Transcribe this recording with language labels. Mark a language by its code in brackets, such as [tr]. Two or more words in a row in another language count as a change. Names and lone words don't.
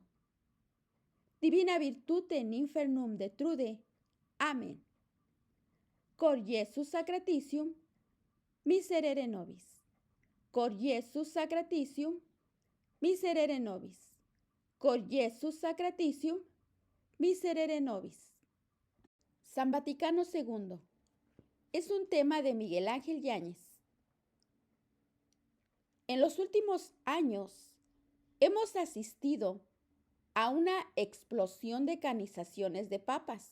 [la] Divina virtute in infernum detrude. Amén. Cor Iesus sacratitium, miserere nobis. Cor Iesus sacratitium, miserere nobis. Cor Iesus sacratitium, miserere nobis. [es] San Vaticano II. Es un tema de Miguel Ángel Yáñez. En los últimos años hemos asistido a una explosión de canonizaciones de papas.